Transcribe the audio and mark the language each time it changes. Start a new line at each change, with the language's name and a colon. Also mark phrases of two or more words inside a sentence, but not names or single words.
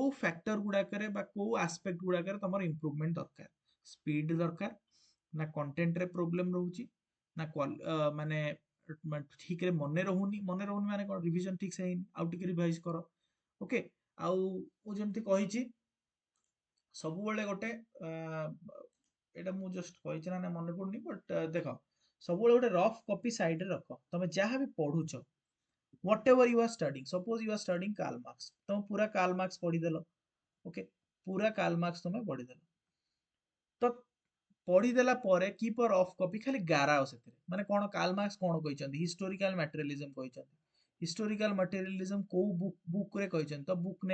Odia: ଫ୍ୟାକ୍ଟର ଗୁଡାକରେ ବା କୋଉ ଆସ୍ପେକ୍ଟ ଗୁଡାକରେ ତମର ଇମ୍ପ୍ରୁଭମେଣ୍ଟ ଦରକାର ସ୍ପିଡ ଦରକାର ନା କଣ୍ଟେଣ୍ଟରେ ପ୍ରୋବ୍ଲେମ ରହୁଛି ନା ମାନେ ଠିକରେ ମନେ ରହୁନି ମାନେ କଣ ରିଭିଜନ ଠିକ ସେ ହେଇନି ଆଉ ଟିକେ ରିଭାଇଜ କର ଓକେ ଆଉ ମୁଁ ଯେମିତି କହିଛି ସବୁବେଳେ ଗୋଟେ ଏଇଟା ମୁଁ ଜଷ୍ଟ କହିଛି ନା ମନେ ପଡୁନି ବଟ୍ ଦେଖ ସବୁବେଳେ ଗୋଟେ
English: rough copy
Odia: ସାଇଡରେ ରଖ ତମେ ଯାହା ବି ପଢୁଛ
English: whatever you are studying suppose you are studying Karl Marx
Odia: ତମେ ପୁରା Karl Marx ପଢିଦେଲ ଓକେ ପୁରା Karl Marx ତମେ ପଢିଦେଲ ତ ପଢିଦେଲା ପରେ କିପର ଅଫ୍ କପି ଖାଲି ଗାରାଅ ସେଥିରେ ମାନେ କଣ କାର୍ଲ ମାର୍କ୍ସ କଣ କହିଛନ୍ତି
English: historical materialism
Odia: କହିଛନ୍ତି
English: historical materialism
Odia: କୋଉ ବୁକ୍ ରେ କହିଛନ୍ତି ତ ବୁକ୍